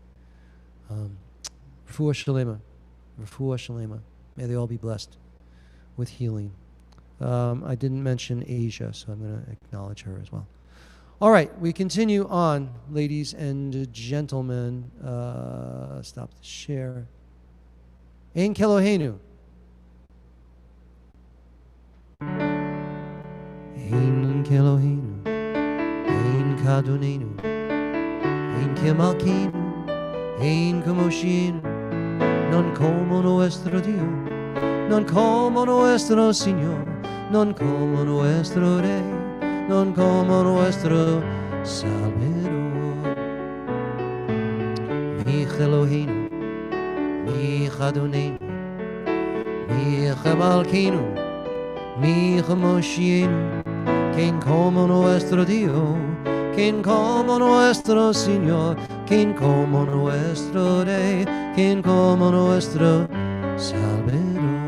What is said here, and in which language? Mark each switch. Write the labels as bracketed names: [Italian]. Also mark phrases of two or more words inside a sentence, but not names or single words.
[Hebrew] רפואה שלמה. רפואה שלמה. [English] May they all be blessed with healing. I didn't mention Asia, so I'm going to acknowledge her as well. All right, we continue on, ladies and gentlemen. Stop the share. [Hebrew] אין כאלהינו. אין כאלהינו. אין כאדונינו. אין כמלכנו. אין כמושיענו. [Spanish] Non como nuestro Dios. Non como nuestro Señor. Non como nuestro Rey. Non como nuestro Salvador. [Hebrew] מי אלהינו, מי אדונינו, מי מלכנו, מי מושיענו, [Spanish] quien como nuestro Dios, quien como nuestro Señor, quien como nuestro Rey, quien como nuestro Salvador.